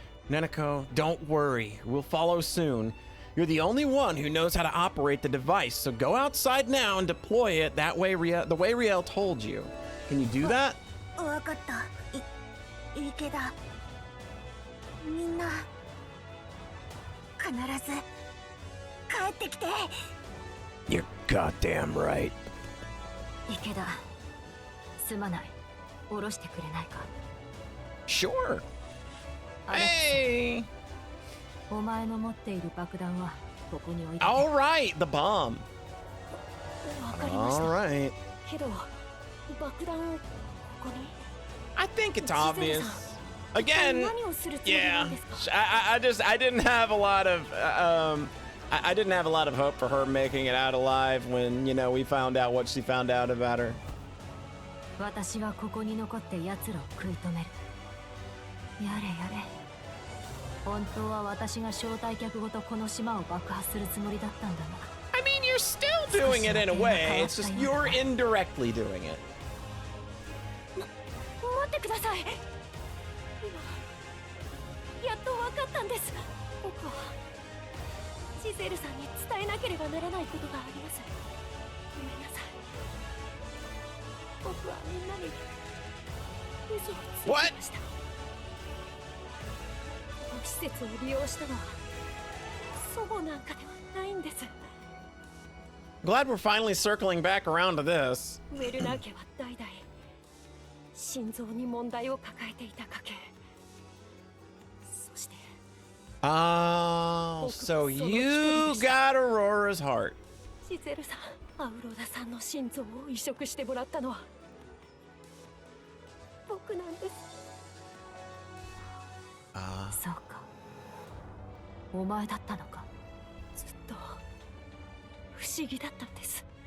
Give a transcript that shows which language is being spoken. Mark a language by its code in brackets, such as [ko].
[en] Neneko, don't worry. We'll follow soon. You're the only one who knows how to operate the device, so go outside now and deploy it the way Riel told you. Can you do that? [ja] わかった。池田。みんな必ず帰ってきて。 [en] You're goddamn right. [ja] 池田、すまない。下ろしてくれないか。 [en] Sure. [ja] アレックス、 [en] Hey! [ja] お前の持っている爆弾はここに置いて。 [en] All right, the bomb. [ja] わかりました。 [en] All right. [ja] けど爆弾をここに。 [en] I think it's obvious. Again, [ja] 何をするつもりな [en] yeah. [ja] んですか。 [en] I didn't have a lot of I didn't have a lot of hope for her making it out alive when, you know, we found out what she found out about her. [ja] 私はここに残って奴らを食い止める。やれやれ。本当は私が招待客ごとこの島を爆破するつもりだったんだな。 [en] I mean, you're still doing it in a way. It's just you're indirectly doing it. [ja] 待ってください。今やっと分かったんです。僕はジゼルさんに伝えなければならないことがあります。ごめんなさい。僕はみんなに嘘をついてました。この施設を利用したのは祖母なんかではないんです。 [en] Glad we're finally circling back around to this. [ja] ウェルナー家は代々心臓に問題を抱えていた家系。そして [en] Oh, so you got Aurora's heart. [ja] ジゼルさん、アウロラさんの心臓を移植してもらったのは僕なんです。そうか、お前だったのか。ずっと不思議だったんです。